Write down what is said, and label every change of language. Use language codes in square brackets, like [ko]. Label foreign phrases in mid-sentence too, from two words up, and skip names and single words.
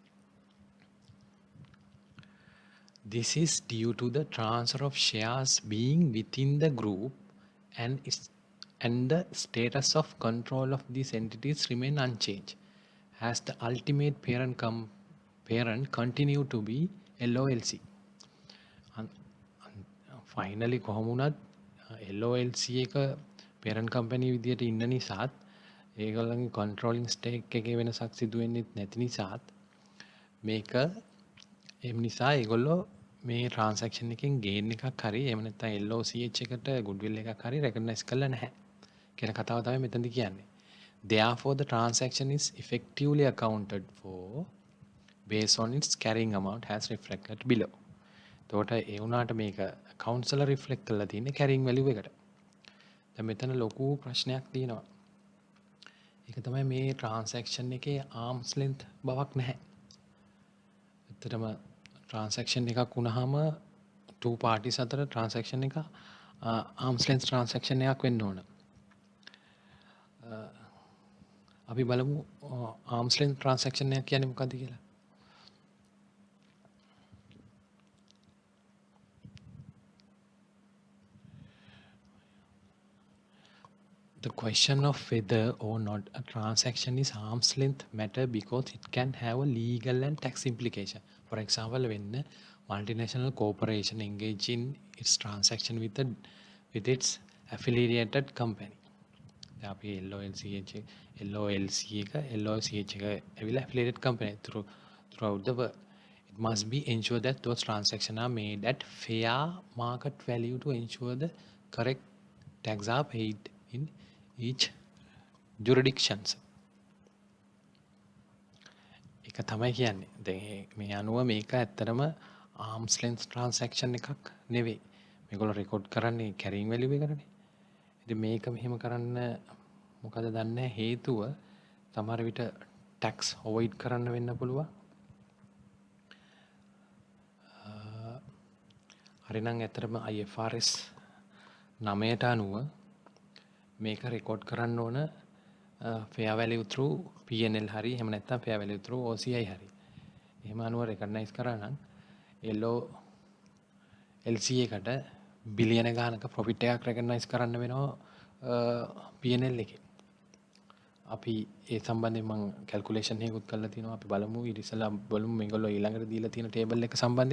[en] This is due to the transfer of shares being within the group and the status of control of these entities remain unchanged as the ultimate parent continue to be LOLC. [si] Finally කොහොම වුණත් LOLC එක [en] parent company [si] විදියට ඉන්න නිසාත් ඒගොල්ලන්ගේ [en] controlling stake [si] එකේ වෙනසක් සිදු වෙන්නේ නැති නිසාත් මේක එම් නිසා ඒගොල්ලෝ මේ transaction එකෙන් gain එකක් හරි එහෙම නැත්නම් LOCH එකට goodwill එකක් හරි recognize කරලා නැහැ කියන කතාව තමයි මෙතනදි කියන්නේ. [en] Therefore the transaction is effectively accounted for based on its carrying amount as reflected below. [si] එතකොට ඒ වුණාට මේක accounts වල reflect කරලා තියෙන්නේ [en] carrying value [si] එකට. දැන් මෙතන ලොකු ප්‍රශ්නයක් තියෙනවා. ඒක තමයි මේ transaction එකේ [en] arm's length [si] බවක් නැහැ. ඇත්තටම transaction එකක් වුණාම [en] two parties [si] අතර transaction එක [en] arm's length transaction [si] එකක් වෙන්න ඕන. අපි බලමු [en] arm's length transaction [si] එකක් කියන්නේ මොකක්ද කියලා. [en] The question of whether or not a transaction is arm's length matter because it can have a legal and tax implication. For example, when a multinational corporation engage in its transaction with its affiliated company. [si] අපි LOLC එක LOCH එක ඇවිල්ලා [en] affiliated company throughout the world. It must be ensure that those transactions are made at fair market value to ensure the correct tax are paid in each jurisdictions. [si] එක තමයි කියන්නේ. දැන් මේ අනුව මේක ඇත්තටම [en] arm's length transaction [si] එකක් නෙවෙයි. මේගොල්ලෝ රෙකෝඩ් කරන්නේ [en] carrying value [si] එකකටනේ. ඉතින් මේක මෙහෙම කරන්න මොකද දන්නේ හේතුව සමහර විට [en] tax avoid [si] කරන්න වෙන්න පුළුවන්. හරිනම් ඇත්තටම IFRS 9ට අනුව මේක රෙකෝඩ් කරන්න ඕන [en] fair value through P&L [si] හරි එහෙම නැත්නම් [en] fair value through OCI [si] හරි. එහෙම අනුව recognize කරා නම් LOLC එකට බිලියන ගානක profit එකක් recognize කරන්න වෙනවා P&L එකේ. අපි ඒ සම්බන්ධයෙන් මම calculation එකකුත් කරලා තිනවා. අපි බලමු ඉතින්සලා බලමු මේගොල්ලෝ ඊළඟට දීලා තියෙන table එක සම්බන්ධයෙන්.